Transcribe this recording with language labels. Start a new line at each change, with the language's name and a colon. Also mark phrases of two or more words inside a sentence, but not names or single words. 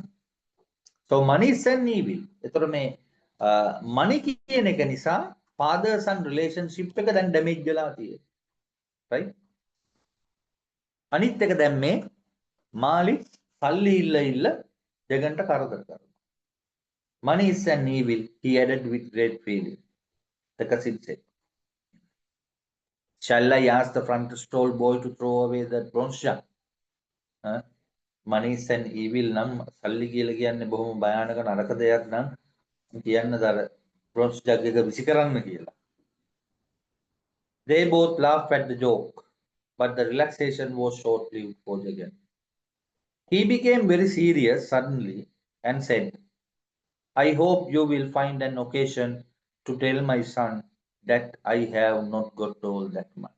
English: So money is an evil.
Sinhala: එතකොට මේ money කියන එක නිසා
English: father son relationship
Sinhala: එක දැන් damage වෙලා තියෙනවා.
English: Right?
Sinhala: අනිත් එක දැන් මේ මාලි සල්ලි ඉල්ල ජගන්ට කරදර කරනවා.
English: Money is an evil, he added with great feeling. The cousin said. Shall I ask the front stall boy to throw away that bronze jug? Money is an evil
Sinhala: නම් සල්ලි කියලා කියන්නේ බොහොම භයානක නරක දෙයක් නම් කියන්නද අර
English: bronze jug
Sinhala: එක විසි කරන්න කියලා.
English: They both laughed at the joke, but the relaxation was short-lived for Jagan. He became very serious suddenly and said, I hope you will find an occasion to tell my son that I have not got all that money.